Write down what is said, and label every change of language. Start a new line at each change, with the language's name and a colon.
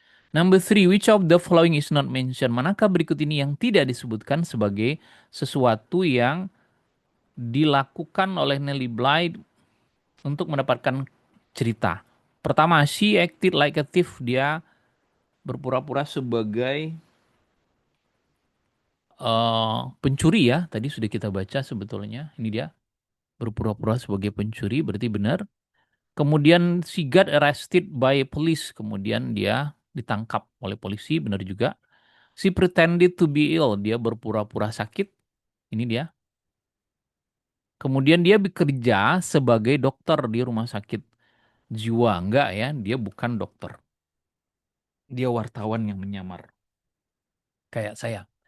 English: Number three, which of the following is not mentioned?
Indonesian: Manakah berikut ini yang tidak disebutkan sebagai sesuatu yang dilakukan oleh Nelly Bly untuk mendapatkan cerita? Pertama,
English: she acted like a thief.
Indonesian: Dia berpura-pura sebagai pencuri ya. Tadi sudah kita baca sebetulnya. Ini dia, berpura-pura sebagai pencuri, berarti benar. Kemudian
English: she got arrested by police.
Indonesian: Kemudian dia ditangkap oleh polisi, benar juga.
English: She pretended to be ill.
Indonesian: Dia berpura-pura sakit. Ini dia. Kemudian dia bekerja sebagai dokter di rumah sakit jiwa. Enggak ya, dia bukan dokter. Dia wartawan yang menyamar. Kayak saya.